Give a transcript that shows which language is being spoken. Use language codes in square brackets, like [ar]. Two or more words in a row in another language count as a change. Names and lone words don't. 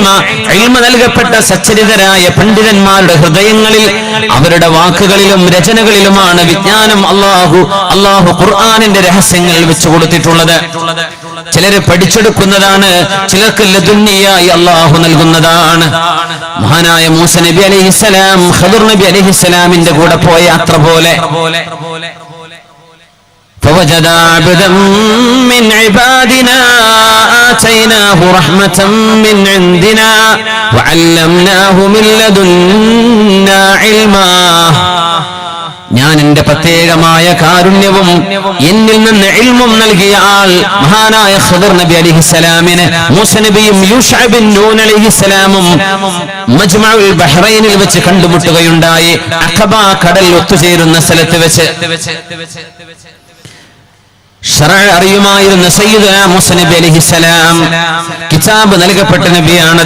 [ml] ഇൽമ നൽകപ്പെട്ട സച്ചരിതരായ പണ്ഡിതന്മാരുടെ ഹൃദയങ്ങളിൽ, അവരുടെ വാക്കുകളിലും രചനകളിലുമാണ് വിജ്ഞാനം അല്ലാഹു ഖുർആനിന്റെ രഹസ്യങ്ങൾ വെച്ചു കൊടുത്തിട്ടുള്ളത്. ചിലര് പഠിച്ചെടുക്കുന്നതാണ്, ചിലർക്ക് ലദുന്നിയായി അള്ളാഹു നൽകുന്നതാണ്. മഹാനായ മൂസ നബി അലൈഹിസ്സലാം ഖദർ നബി അലൈഹിസ്സലാമിന്റെ കൂടെ പോയ യാത്ര പോലെ [ar] فوجد عبدا من عبادنا آتيناه رحمة من عندنا وعلمناه من لدنا علما. [ml] ഞാൻ എന്റെ പ്രത്യേകമായ കാരുണ്യവും എന്നിൽ നിന്ന് ഇൽമും നൽകിയ ആൾ മഹാനായ ഖദർ നബി അലൈഹിസ്സലാമിനെ മൂസ നബിയും യൂശഅ ബിൻ നൂൻ അലൈഹിസ്സലാമും മജ്മഉൽ ബഹ്റൈനിൽ വെച്ച് കണ്ടുമുട്ടുകയുണ്ടായി. അഖബ കടൽ ഒത്തുചേരുന്ന സ്ഥലത്ത് വെച്ച് ശറഅ് അറിയുമായിരുന്ന സയ്യിദുനാ മൂസ നബി അലൈഹിസ്സലാം കിതാബ് നൽകപ്പെട്ട നബിയാണത്.